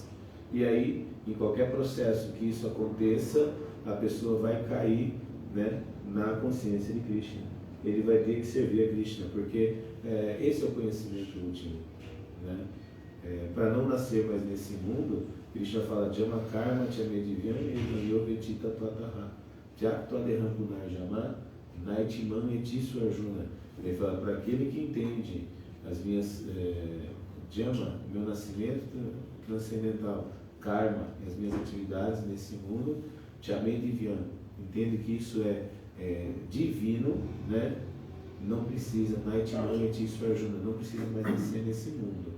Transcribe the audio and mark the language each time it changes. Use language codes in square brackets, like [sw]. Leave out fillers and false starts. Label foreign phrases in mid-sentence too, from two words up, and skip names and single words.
[pt] E aí, em qualquer processo que isso aconteça, a pessoa vai cair, né, na consciência de Krishna. Ele vai ter que servir a Krishna, porque esse é o conhecimento último, né? Para não nascer mais nesse mundo, Krishna fala [sa] जन्म कर्म च मे दिव्यम् यो वेत्ति तत्त्वतः त्यक्त्वा देहं पुनर्जन्म नैति माम् एति सोऽर्जुन. [pt] Ele fala, para aquele que entende as minhas Jama, meu nascimento transcendental, Karma, as minhas atividades nesse mundo, Chamedivyam, entende que isso é divino, né? Não precisa, [sa] नैति माम् एति सोऽर्जुन, [pt] não precisa mais nascer nesse mundo.